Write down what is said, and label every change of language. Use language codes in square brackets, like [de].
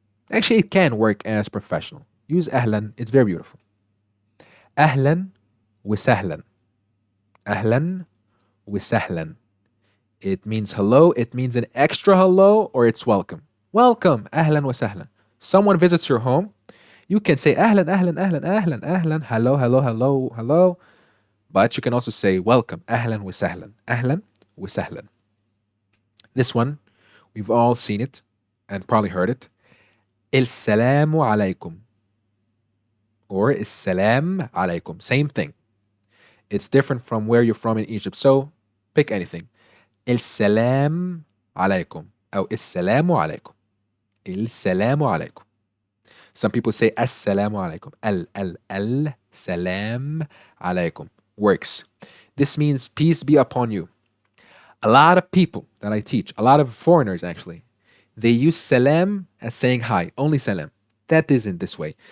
[en] Actually, it can work as professional. Use أهلا. It's very beautiful. [ar] أهلا وسهلا. أهلا وسهلا. [en] It means hello. It means an extra hello or it's welcome. Welcome. [ar] أهلا وسهلا. [en] Someone visits your home. You can say [ar] أهلا أهلا أهلا أهلا أهلا. [en] Hello, hello, hello, hello. But you can also say welcome. [ar] أهلا وسهلا. أهلا وسهلا. [en] This one, we've all seen it and probably heard it. [ar] السلام عليكم. Or السلام عليكم. [en] Same thing. It's different from where you're from in Egypt. So pick anything. [ar] السلام عليكم أو السلام عليكم. السلام عليكم. [en] Some people say [ar] السلام عليكم. السلام عليكم. Works. [en] This means peace be upon you. A lot of people that I teach, a lot of foreigners actually, they use salam as saying hi, only salam. That isn't this way.